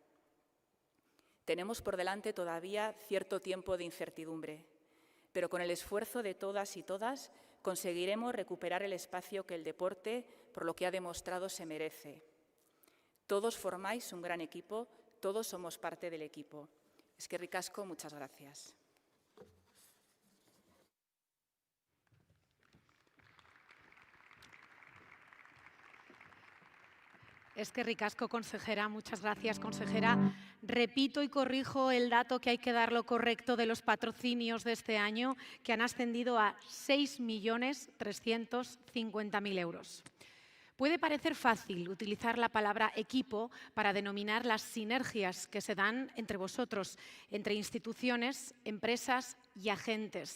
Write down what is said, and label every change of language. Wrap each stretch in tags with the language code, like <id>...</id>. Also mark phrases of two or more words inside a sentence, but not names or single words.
<es>Tenemos por delante todavía cierto tiempo de incertidumbre, pero con el esfuerzo de todas y todas conseguiremos recuperar el espacio que el deporte, por lo que ha demostrado, se merece. Todos formáis un gran equipo, todos somos parte del equipo.</es> <eu>Eskerrik asko,</eu> <es>muchas gracias.</es> <eu>Eskerrik asko, consejera.</eu> <es>Muchas gracias, consejera. Repito y corrijo el dato, que hay que dar lo correcto, de los patrocinios de este año, que han ascendido a 6.350.000 euros. Puede parecer fácil utilizar la palabra equipo para denominar las sinergias que se dan entre vosotros, entre instituciones, empresas y agentes.</es>